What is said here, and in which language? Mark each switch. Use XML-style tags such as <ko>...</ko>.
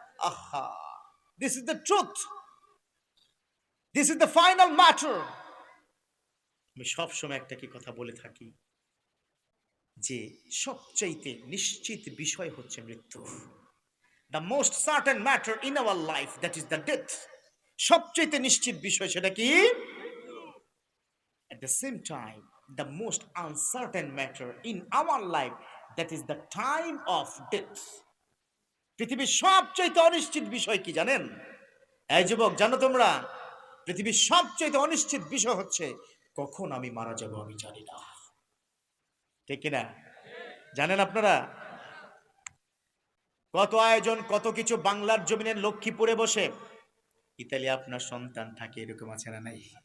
<en>আহা, this is the truth, this is the final matter.</en> <bn>আমি সবসময় একটা কি কথা বলে থাকি, যে সবচাইতে নিশ্চিত বিষয় হচ্ছে মৃত্যু।</bn> <en>The most certain matter in our life, that is the death.</en> <bn>সবচাইতে নিশ্চিত বিষয় সেটা কি?</bn> <en>At the same time, the most uncertain matter in our life, that is the time of death.</en> <bn>পৃথিবীর সবচাইতে অনিশ্চিত বিষয় কি জানেন? এই যুবক, জানো তোমরা? পৃথিবীর সবচাইতে অনিশ্চিত বিষয় হচ্ছে কখন আমি মারা যাব আমি জানি না, ঠিক কিনা? জানেন আপনারা? কত আয়োজন, কত কিছু বাংলার জমিনের লক্ষ্মীপুরে বসে। ইতালি আপনার সন্তান থাকে, এরকম আছে না নাই?</bn>